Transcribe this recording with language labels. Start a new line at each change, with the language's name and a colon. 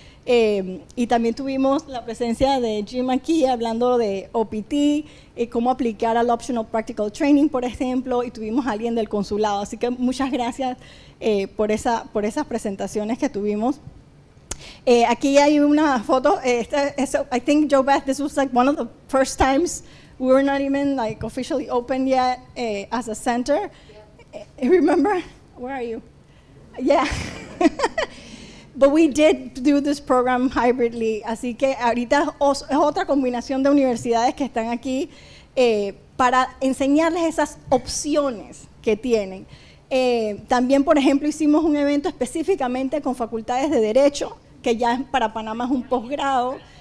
Spanish: Y también tuvimos la presencia de Jim aquí hablando de OPT, cómo aplicar al Optional Practical Training, por ejemplo, y tuvimos a alguien del consulado. Así que muchas gracias por esas presentaciones que tuvimos. Aquí hay una foto.
English: I think, Joe Beth, this was like one of the first times we were not even like officially open yet as a center. Remember? Where are you? Yeah. But we did do this program hybridly,
Spanish: así que ahorita es otra combinación de universidades que están aquí para enseñarles esas opciones que tienen. También, por ejemplo, hicimos un evento específicamente con facultades de Derecho, que ya para Panamá es un posgrado.